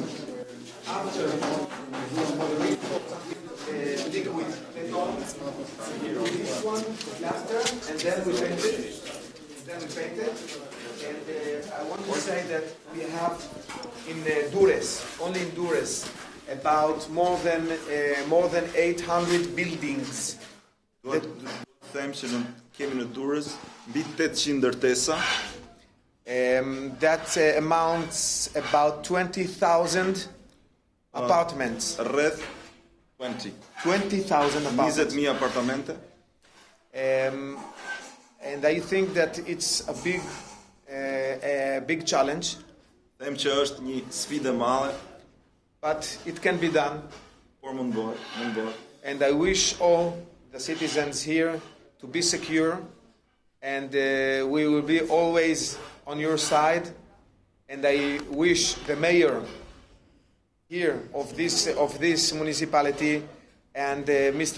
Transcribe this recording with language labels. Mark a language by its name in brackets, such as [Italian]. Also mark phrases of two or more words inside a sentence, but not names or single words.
[English] After liquid beton, this one, plaster, and then we paint it. And I want to say that we have in Durrës, only in Durrës, about more than 800 buildings. [Albanian] Duhet them që kemi në Durrës mbi 800 ndërtesa. That amounts about 20,000 apartments. Rreth [English] 20,000 apartments. [Albanian] 20,000 apartamente. [English] And I think that it's a big challenge. [Albanian] Them që është një sfidë e madhe, [English] but it can be done. [Albanian] Por mund bëhet. [English] And I wish all the citizens here to be secure, and we will be always on your side. And I wish the mayor here of this municipality and Mr.